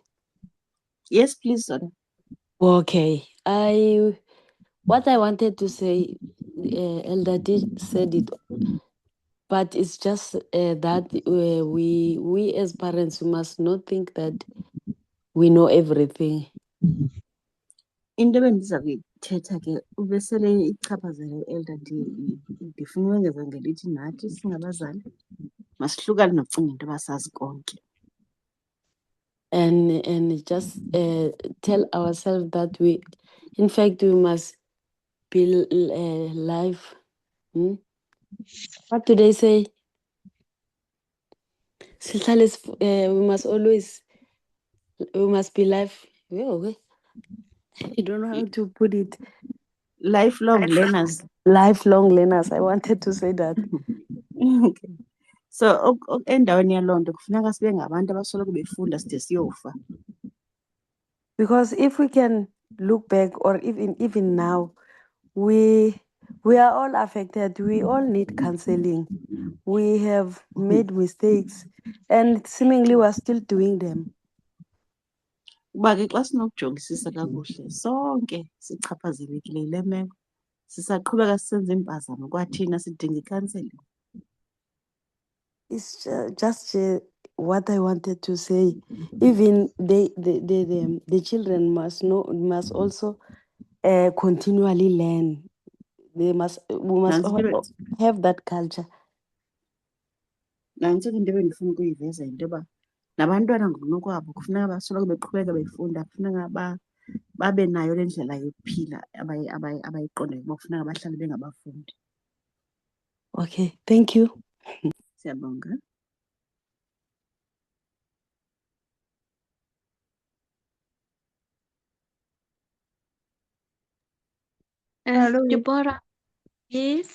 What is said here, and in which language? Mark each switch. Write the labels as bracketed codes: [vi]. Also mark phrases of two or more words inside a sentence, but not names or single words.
[en] Yes, please, Zoda. Okay. What I wanted to say, Elder D said it, but it's just that we as parents we must not think that we know everything. [xh] Into ebendiza kuyithetha ke ubesele ichaphazele u-Elder D ndifuna ukwengeza ngelithi nathi singabazali masihlukane nokucinga into yoba sazi konke. [en] And just tell ourselves that we, in fact, we must be live. What do they say? We must always, we must be live. I don't know how to put it. Lifelong learners. Lifelong learners. I wanted to say that. Okay. [xh] So endaweni yaloo nto kufuneka sibe ngabantu abasoloko befunda side siyofa. [en] Because if we can look back, or even now, we are all affected. We all need counseling. We have made mistakes, and seemingly we're still doing them. [xh] Kuba ke xa sinokujongisisa kakuhle sonke sichaphazelekile yile meko sisaqhubeka sisenza impazamo kwathina sidinga ikhanseling. [en] It's just what I wanted to say. Even the children must also continually learn. We must have that culture. [xh] Nantso ke into ebendifuna ukuyiveza yinto yoba nabantwana ngokunokwabo kufuneka basoloko beqhubeka befunda, kufuneka babe nayo le ndlela yokuphila abayiqondayo uba kufuneka bahlale bengabafundi. [en] Okay, thank you. [xh] Siyabonga. [en] Hello. Deborah, yes.